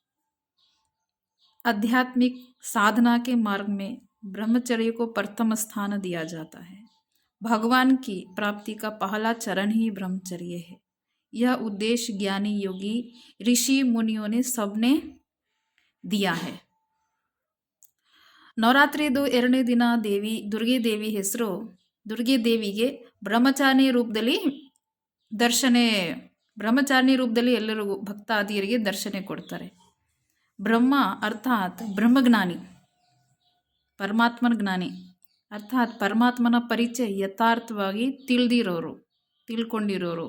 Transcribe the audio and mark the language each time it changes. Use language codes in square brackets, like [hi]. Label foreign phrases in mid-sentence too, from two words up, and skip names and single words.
[hi] आध्यात्मिक साधना के मार्ग में ब्रह्मचर्य को प्रथम स्थान दिया जाता है. भगवान की प्राप्ति का पहला चरण ही ब्रह्मचर्य है. यह उद्देश्य ज्ञानी योगी ऋषि मुनियों ने सबने दिया है. [kn] ನವರಾತ್ರಿದು ಎರಡನೇ ದಿನ ದುರ್ಗೆ ದೇವಿ ಹೆಸರು. ದುರ್ಗೆ ದೇವಿಗೆ ಬ್ರಹ್ಮಚಾರಿಣಿ ರೂಪದಲ್ಲಿ ಎಲ್ಲರಿಗೂ ಭಕ್ತಾದಿಯರಿಗೆ ದರ್ಶನ ಕೊಡ್ತಾರೆ. ಬ್ರಹ್ಮ ಅರ್ಥಾತ್ ಬ್ರಹ್ಮಜ್ಞಾನಿ, ಪರಮಾತ್ಮನ ಜ್ಞಾನಿ ಅರ್ಥಾತ್ ಪರಮಾತ್ಮನ ಪರಿಚಯ ಯಥಾರ್ಥವಾಗಿ ತಿಳ್ಕೊಂಡಿರೋರು.